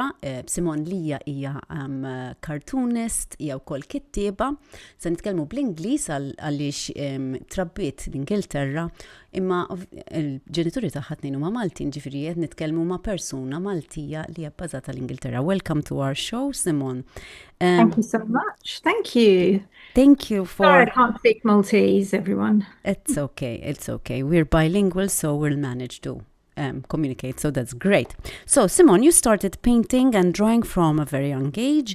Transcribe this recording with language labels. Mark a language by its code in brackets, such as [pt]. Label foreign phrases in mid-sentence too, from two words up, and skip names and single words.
[mt] Simon Lija hija cartoonist, hija wkoll kittieba. Se nitkellmu bl-Ingliż għaliex trabbiet l-Ingilterra, imma il-ġenituri tagħha tnejn huma Maltin, ġifieri qed nitkellmu ma' persuna Maltija li hija bbażata l-Ingilterra. [en] Welcome to our show, Simon. Thank you so much. Thank you. Thank you for... Sorry, I can't speak Maltese, everyone. It's okay. We're bilingual, so we'll manage to communicate, so that's great. So, Simon, you started painting and drawing from a very young age.